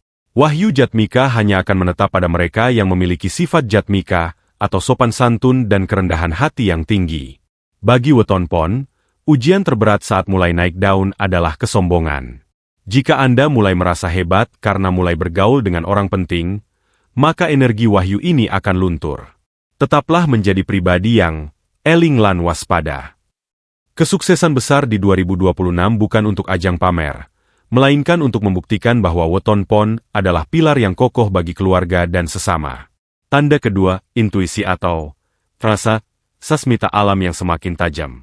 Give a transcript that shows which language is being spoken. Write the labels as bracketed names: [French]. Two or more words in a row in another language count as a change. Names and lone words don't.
[Indonesian] Wahyu Jatmika hanya akan menetap pada mereka yang memiliki sifat Jatmika atau sopan santun dan kerendahan hati yang tinggi. Bagi weton pon, ujian terberat saat mulai naik daun adalah kesombongan. Jika Anda mulai merasa hebat karena mulai bergaul dengan orang penting, maka energi wahyu ini akan luntur. Tetaplah menjadi pribadi yang [Javanese] eling lan waspada. [Indonesian] Kesuksesan besar di 2026 bukan untuk ajang pamer, melainkan untuk membuktikan bahwa weton pon adalah pilar yang kokoh bagi keluarga dan sesama. Tanda kedua, intuisi atau rasa sasmita alam yang semakin tajam.